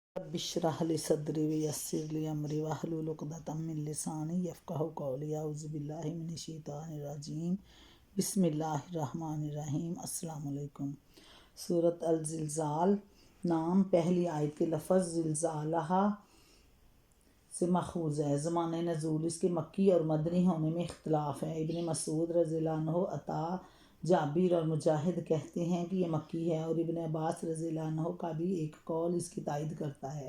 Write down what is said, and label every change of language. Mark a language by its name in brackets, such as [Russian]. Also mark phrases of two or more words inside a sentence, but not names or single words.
[Arabic] اشرح لي صدري ويسر لي أمري واحلل عقدة من لساني يفقهوا قولي أعوذ بالله من الشيطان الرجيم بسم الله الرحمن الرحيم. السلام عليكم. [Urdu] سورت الزلزال نام پہلی آیت کے لفظ زلزالہا سے ماخوذ ہے. زمانۂ نزول اس کے مکی اور مدنی ہونے میں اختلاف ہے. ابن مسعود [Arabic] رضي الله عنه, [Urdu] عطا، جابر اور مجاہد کہتے ہیں کہ یہ مکی ہے، اور ابن عباس [Arabic] رضي الله عنه [Urdu] کا بھی ایک قول اس کی تائید کرتا ہے.